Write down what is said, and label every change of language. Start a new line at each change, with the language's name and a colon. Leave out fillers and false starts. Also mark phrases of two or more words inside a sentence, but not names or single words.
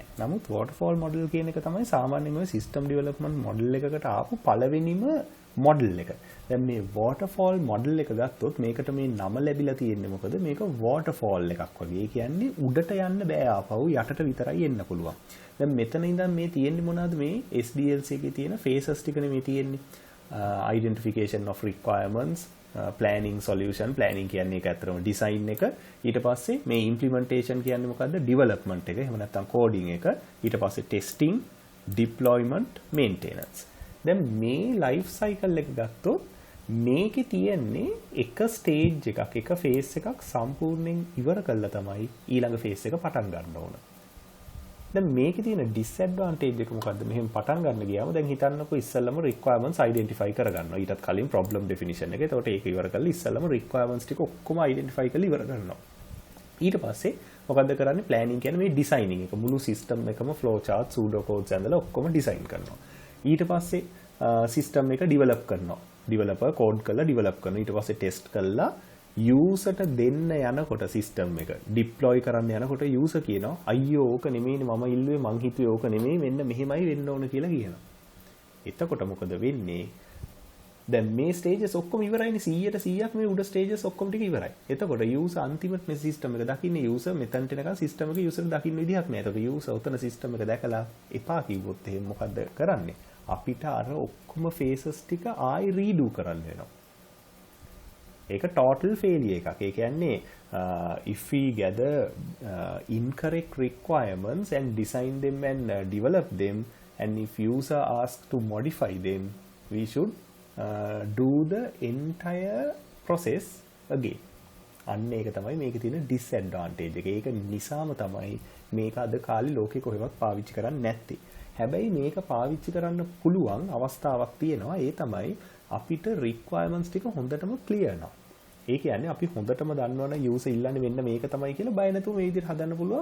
Sinhala: නමුත්
English: waterfall model
Sinhala: කියන එක තමයි සාමාන්‍යයෙන් ඔය
English: system development model
Sinhala: එකකට ආපු පළවෙනිම model එක. දැන් මේ
English: waterfall model
Sinhala: එක ගත්තොත් මේකට මේ නම ලැබිලා තියෙන්නේ මොකද? මේක waterfall එකක් වගේ. ඒ කියන්නේ උඩට යන්න බෑ ආපහු යටට විතරයි එන්න පුළුවන්. දැන් මෙතන ඉඳන් මේ තියෙන්නේ මොනවද? මේ SDLC එකේ තියෙන phases ටිකනේ මේ තියෙන්නේ.
English: Identification of requirements, planning solution.
Sinhala: planning කියන්නේ ඒක ඇත්තටම design එක. ඊට පස්සේ මේ implementation කියන්නේ මොකද්ද? development එක. එහෙම නැත්නම් coding එක. ඊට පස්සේ
English: testing, deployment, maintenance.
Sinhala: දැන් මේ
English: life cycle
Sinhala: එක ගත්තොත් මේකේ තියෙන්නේ එක stage එකක්, එක phase එකක් සම්පූර්ණයෙන් ඉවර කළා තමයි ඊළඟ phase එක පටන් ගන්න ඕන. දැන් මේකේ තියෙන disadvantage එක මොකද්ද? මෙහෙම පටන් ගන්න ගියාම දැන් හිතන්නකෝ ඉස්සෙල්ලම
English: requirements identify
Sinhala: කරගන්නවා. ඊටත් කලින්
English: problem definition
Sinhala: එක. එතකොට ඒක ඉවර කරලා ඉස්සෙල්ලම requirements ටික ඔක්කොම identify කරලා ඉවර කරනවා. ඊට පස්සේ මොකද්ද කරන්නේ? planning කියන්නේ මේ designing එක. මුළු system එකම
English: flow chart, pseudo codes
Sinhala: ඇඳලා ඔක්කොම design කරනවා. ඊට පස්සේ system එක develop කරනවා.
English: developer code
Sinhala: කරලා develop කරනවා. ඊට පස්සේ test කරලා userට දෙන්න යනකොට system එක deploy කරන්න යනකොට user කියනවා අයියෝ ඕක නෙමෙයිනේ මම ඉල්ලුවේ මං හිතුවේ ඕක නෙමෙයි මෙන්න මෙහෙමයි වෙන්න ඕන කියලා කියනවා. එතකොට මොකද වෙන්නේ? දැන් මේ stages ඔක්කොම ඉවරයිනේ 100% මේ උඩ stages ඔක්කොම ටික ඉවරයි. එතකොට user අන්තිමට මේ system එක දකින්නේ user මෙතනට එනකන් system එක user දකින්න විදිහක් නෑ. එතකොට user උතන system එක දැකලා එපා කිව්වොත් එහෙනම් මොකද්ද කරන්නේ? අපිට අර ඔක්කොම phases ටික ආයි redo කරන්න වෙනවා. ඒක
English: total failure
Sinhala: එකක්. ඒ කියන්නේ
English: if we gather incorrect requirements and design them and develop them and if user asks to modify them we should do the entire process again.
Sinhala: අන්න ඒක තමයි මේකේ තියෙන disadvantage එක. ඒක නිසාම තමයි මේක අද කාලේ ලෝකේ කොහෙවත් පාවිච්චි කරන්නේ නැත්තේ. හැබැයි මේක පාවිච්චි කරන්න පුළුවන් අවස්ථාවක් තියෙනවා. ඒ තමයි අපිට requirements ටික හොඳටම clear නවා. ඒ කියන්නේ අපි හොඳටම දන්නවනේ user ඉල්ලන්නේ මෙන්න මේක තමයි කියලා බය නැතුව මේ විදිහට හදන්න පුළුවන්.